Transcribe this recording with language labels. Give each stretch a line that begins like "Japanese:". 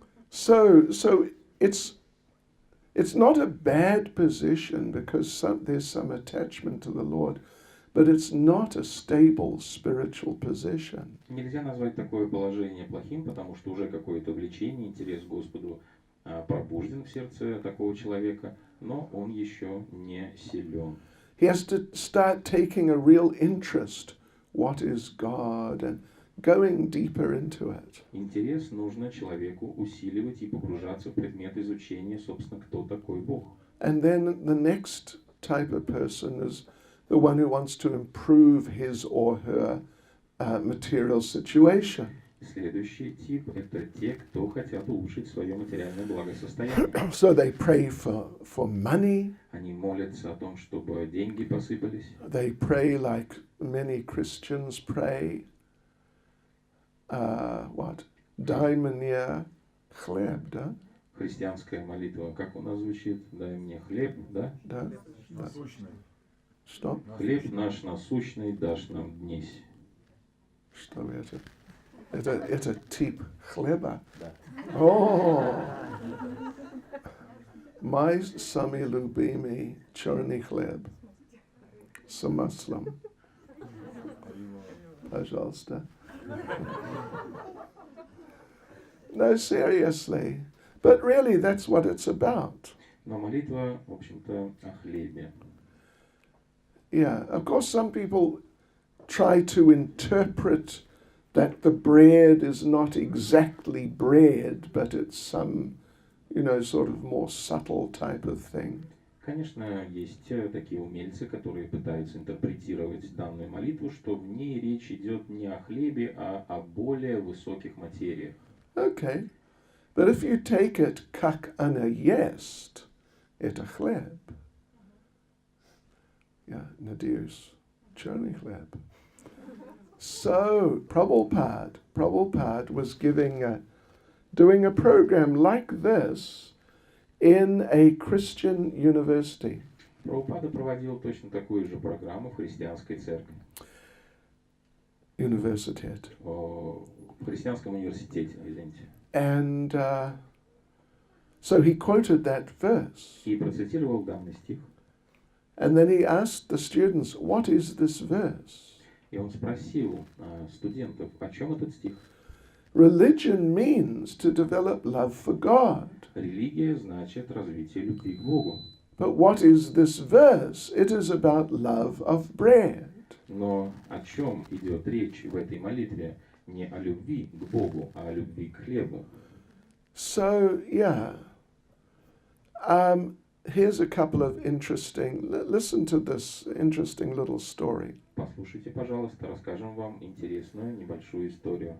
English: So it's not a bad position because there's some attachment to the Lord, but it's not a stable spiritual position.
Russian: Нельзя назвать такое положение плохим, потому что уже какое-то влечение, интерес к Господу пробужден в сердце такого человека, но он еще не силен.
English: He has to start taking a real interest. What is God? And going deeper into it.
Russian: Интерес нужно человеку усиливать и погружаться в предмет изучения, собственно, кто такой Бог.
English: And then the next type of person is the one who wants to improve his or her material situation.
Russian: Следующий тип – это те, кто хотят улучшить свое материальное благосостояние.
English: So they pray for money.
Russian: Они молятся о том, чтобы деньги посыпались.
English: They pray like many Christians pray. What?
Russian: Дай мне хлеб, да? христианская молитва, как у нас звучит? Дай мне хлеб, да? Да. Насущный. Что? Хлеб наш насущный дашь нам днесь. Что это? Это тип хлеба. Да. О! Мой самый любимый черный хлеб с маслом. Пожалуйста.
English: No, seriously. But really, that's what it's about.
Russian: Но молитва, в общем-то, о хлебе.
English: Yeah, of course, some people try to interpret that the bread is not exactly bread, but it's some, sort of more subtle type of thing.
Russian: Конечно, есть такие умельцы, которые пытаются интерпретировать данную молитву, что в ней речь идет не о хлебе, а о более высоких материях.
English: Okay, but if you take it
Russian: как она есть, это хлеб.
English: Yeah,
Russian: надеюсь, черный хлеб.
English: So, Prabhupada was doing a program like this in a Christian university.
Russian: Прабхупада проводил точно такую же программу в христианской церкви, Universitet. в христианском университете, извините.
English: And so he quoted that verse.
Russian: И процитировал данный стих.
English: And then he asked the students, what is this verse?
Russian: И он спросил студентов, о чем этот стих?
English: Religion means to develop love for God.
Russian: Религия значит развитие любви к Богу.
English: But what is this verse? It is about love of bread.
Russian: Но о чем идет речь в этой молитве? Не о любви к Богу, а о любви к хлебу.
English: So, yeah. Here's a couple of listen to this interesting little story.
Russian: Послушайте, пожалуйста, расскажем вам интересную небольшую историю.